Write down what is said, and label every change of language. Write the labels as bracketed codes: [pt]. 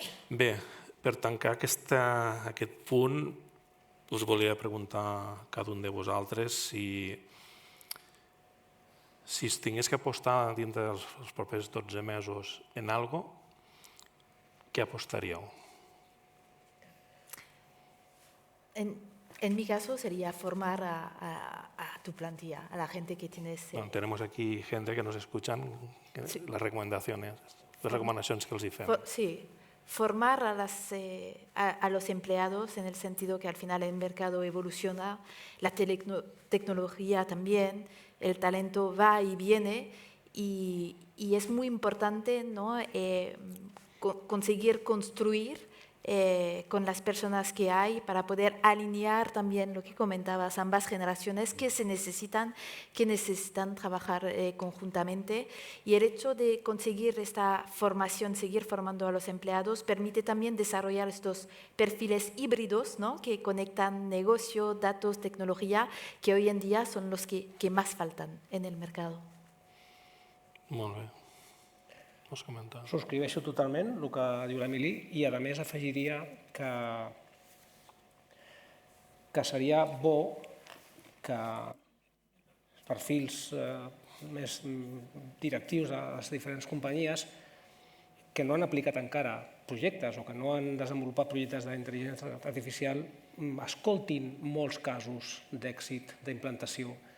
[ca] Bé, per tancar aquest punt, us volia preguntar a cada un de vosaltres si es tingués que apostar dintre dels propers 12 mesos en alguna cosa, què apostaríeu? [es] En mi caso sería formar a tu plantilla, a la gente que tienes. Tenemos aquí gente que nos escuchan, las recomendaciones que [ca] els hi fem. [es] Sí. Formar a los empleados en el sentido que al final el mercado evoluciona, la tecnología también, el talento va y viene y es muy importante, ¿no? Conseguir construir con las personas que hay para poder alinear también lo que comentabas, ambas generaciones que necesitan trabajar conjuntamente, y el hecho de conseguir esta formación, seguir formando a los empleados, permite también desarrollar estos perfiles híbridos, ¿no? Que conectan negocio, datos, tecnología, que hoy en día son los que más faltan en el mercado. [ca] Molt bé. Vols comentar? Subscriveixo totalment el que diu l'Emili i, a més, afegiria que seria bo que els perfils més directius de les diferents companyies que no han aplicat encara projectes o que no han desenvolupat projectes d'intel·ligència artificial escoltin molts casos d'èxit, d'implantació.